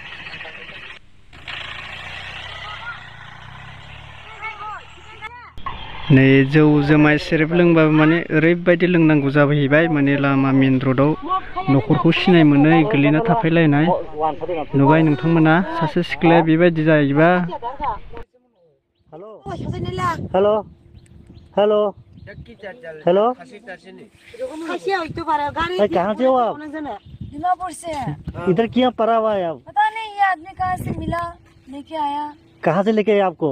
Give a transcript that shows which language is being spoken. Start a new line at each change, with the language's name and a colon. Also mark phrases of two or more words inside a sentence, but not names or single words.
Bodo: नै जौ जुमाय सेरेब लोंबाबो माने ओरैबायदि लोंनांगौ जाहैबाय माने लामा मेन र'डआव न'खरखौ सिनाय मोनै गोलैना थाफैलायनाय नुबाय नोंथांमोना सासे सिख्लाया बेबायदि जायोबा
Hindi: हेलो हेलो हेलो कहाँ से हो आप? दिमापुर से है। इधर क्यों पड़ा हुआ है आप? पता नहीं ये आदमी कहाँ से मिला लेके आया। कहाँ से लेके आया आपको?